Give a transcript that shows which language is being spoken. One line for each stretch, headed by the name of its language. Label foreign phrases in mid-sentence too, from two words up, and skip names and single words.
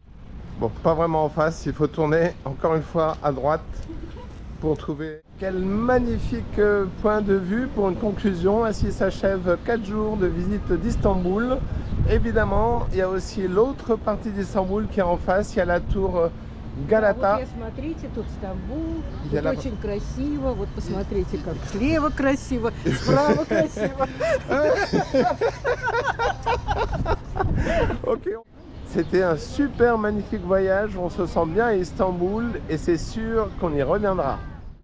French: Bon, pas vraiment en face, il faut tourner encore une fois à droite pour trouver. Quel magnifique point de vue pour une conclusion. Ainsi s'achèvent 4 jours de visite d'Istanbul. Évidemment, il y a aussi l'autre partie d'Istanbul qui est en face, il y a la tour Galata.
Russian: Вот смотрите, тут Стамбул, тут очень красиво, вот посмотрите, как слева красиво, справа красиво.
French: Ok. C'était un super magnifique voyage, on se sent bien à Istanbul et c'est sûr qu'on y reviendra.